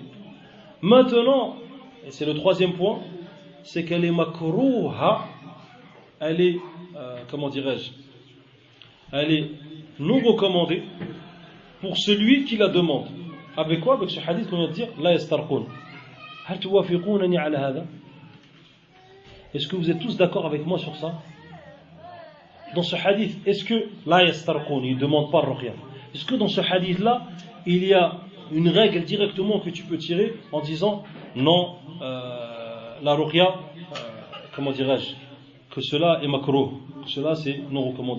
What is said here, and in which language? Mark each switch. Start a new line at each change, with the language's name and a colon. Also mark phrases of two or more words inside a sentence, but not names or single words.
French: Maintenant, et c'est le troisième point, c'est qu'elle est makrouha, elle est, comment dirais-je, elle est non recommandée pour celui qui la demande. Avec quoi? Avec ce hadith qu'on vient de dire,
Arabic: لا يسترقون. هل توافقونني على هذا?
French: Est-ce que vous êtes tous d'accord avec moi sur ça? Dans ce hadith, est-ce que
Arabic: لا يسترقون,
French: il ne demande pas ruqya? Est-ce que dans ce hadith-là, il y a une règle directement que tu peux tirer en disant non, la ruqya, comment dirais-je, que cela est makruh, que cela c'est non recommandé?